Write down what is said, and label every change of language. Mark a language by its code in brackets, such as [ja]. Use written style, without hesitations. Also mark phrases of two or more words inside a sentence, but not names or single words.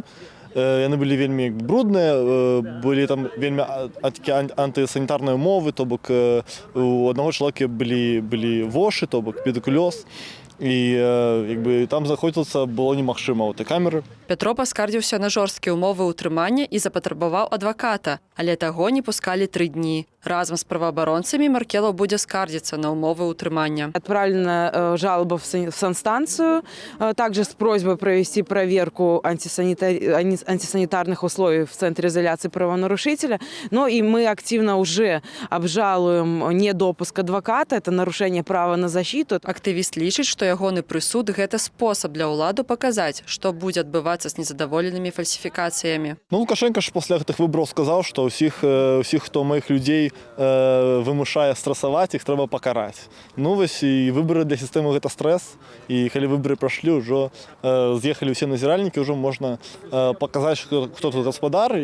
[be] Яны былі вельмі брудныя, былі там вельмі антысанітарныя умовы, то бок у аднаго чалавека былі вошы, то бок педыкулёз. І там знаходзіцца было немагчыма ў той камеры. Пятро паскардзіўся на жорсткія ўмовы ўтрымання і запатрабаваў адваката, але таго не пускалі 3 дні. Разам з праваабаронцамі Маркелаў будзе скардзіцца на умовы ўтрымання. [ru] Отправлена жалоба в санстанцию, также с просьбой провести проверку антисанитарных условий в центре изоляции правонарушителя. Но и мы активно уже обжалуем недопуск адвоката, это нарушение права на защиту. [be] Актывіст лічыць, што ягоны прысуд – гэта спосаб для ўладу паказаць, што будзе адбывацца з незадаволенымі фальсіфікацыямі. Лукашенко ж пасля гэтых выбараў сказаў, што ўсіх, хто маіх людзей вымушае стрэсаваць, іх трэба пакараць. Вось і выбары для сістэмы гэта стрэс, і калі выбары прайшлі, ўжо з'ехалі ўсе назіральнікі, ўжо можна паказаць, хто тут гаспадар.